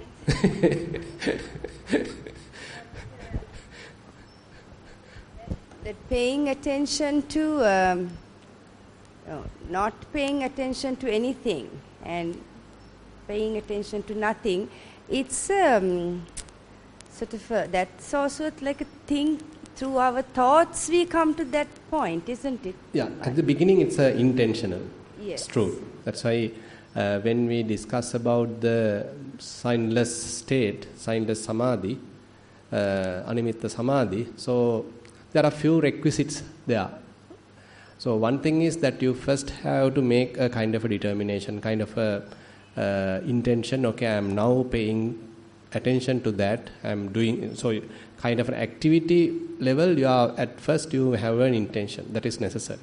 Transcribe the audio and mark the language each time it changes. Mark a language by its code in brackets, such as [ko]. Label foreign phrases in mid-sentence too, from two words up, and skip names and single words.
[en] That paying attention to, not paying attention to anything and paying attention to nothing, it's sort of that's also like a thing. Through our thoughts, we come to that point, isn't it? Yeah, at the beginning it's intentional. Yes. It's true. That's why when we discuss about the signless state, signless samadhi, [pi] animitta samadhi, [en] so there are few requisites there. So one thing is that you first have to make a kind of a determination, kind of a intention. Okay, I am now paying attention to that. I am doing so. Kind of an activity level. You are at first you have an intention that is necessary.